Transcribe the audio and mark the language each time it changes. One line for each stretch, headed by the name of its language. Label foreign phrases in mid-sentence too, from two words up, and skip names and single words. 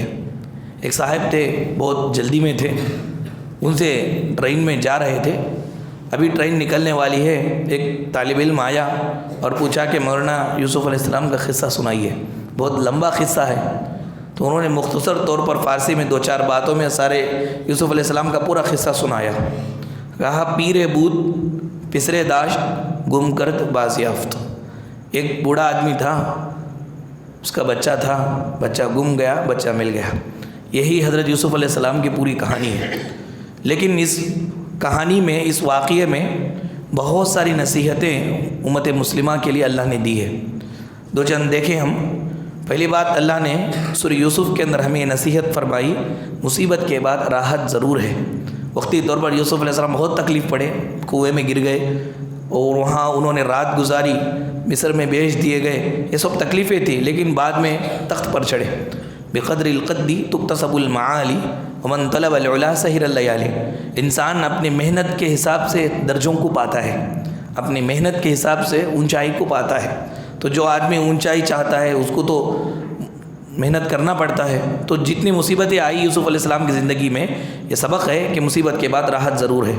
Urdu: ایک صاحب تھے، بہت جلدی میں تھے، ان سے ٹرین میں جا رہے تھے، ابھی ٹرین نکلنے والی ہے، ایک طالب علم آیا اور پوچھا کہ مولانا یوسف علیہ السلام کا قصہ سنائیے، بہت لمبا قصہ ہے۔ تو انہوں نے مختصر طور پر فارسی میں 2-4 باتوں میں سارے یوسف علیہ السلام کا پورا قصہ سنایا۔
Persian: کہا پیر بود پسرے داشت گم کرد باز یافت۔
Urdu: ایک بوڑھا آدمی تھا، اس کا بچہ تھا، بچہ گم گیا، بچہ مل گیا۔ یہی حضرت یوسف علیہ السلام کی پوری کہانی ہے۔ لیکن اس کہانی میں، اس واقعے میں بہت ساری نصیحتیں امت مسلمہ کے لیے اللہ نے دی ہے۔ دو چند دیکھیں ہم۔ پہلی بات، اللہ نے سورہ یوسف کے اندر ہمیں نصیحت فرمائی، مصیبت کے بعد راحت ضرور ہے۔ وقتی طور پر یوسف علیہ السلام بہت تکلیف پڑے، کنویں میں گر گئے اور وہاں انہوں نے رات گزاری، مصر میں بھیج دیے گئے، یہ سب تکلیفیں تھیں، لیکن بعد میں تخت پر چڑھے۔
Arabic: بقدر القدی تکتسب المعالی ومن طلب العلا سہر اللیالی۔
Urdu: انسان اپنی محنت کے حساب سے درجوں کو پاتا ہے، اپنی محنت کے حساب سے اونچائی کو پاتا ہے۔ تو جو آدمی اونچائی چاہتا ہے اس کو تو محنت کرنا پڑتا ہے۔ تو جتنی مصیبتیں آئی یوسف علیہ السلام کی زندگی میں، یہ سبق ہے کہ مصیبت کے بعد راحت ضرور ہے۔